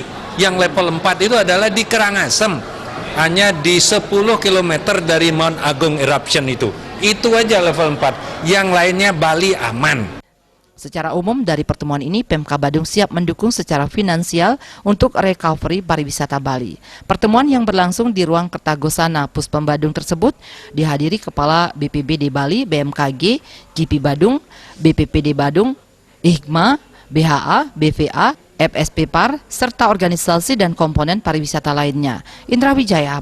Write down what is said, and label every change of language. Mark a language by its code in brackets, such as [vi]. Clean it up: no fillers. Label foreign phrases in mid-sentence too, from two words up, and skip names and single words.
[id] Yang level 4 itu adalah di Karangasem, hanya di 10 km dari Mount Agung eruption itu. Itu aja level 4, yang lainnya Bali aman. Secara umum dari pertemuan ini Pemkab Badung siap mendukung secara finansial untuk recovery pariwisata Bali. Pertemuan yang berlangsung di ruang Kertagosana Puspem Badung tersebut dihadiri Kepala BPBD Bali, BMKG, GP Badung, BPPD Badung, IHMA, BHA, BVA, FSP Par, serta organisasi dan komponen pariwisata lainnya. Indra Wijaya.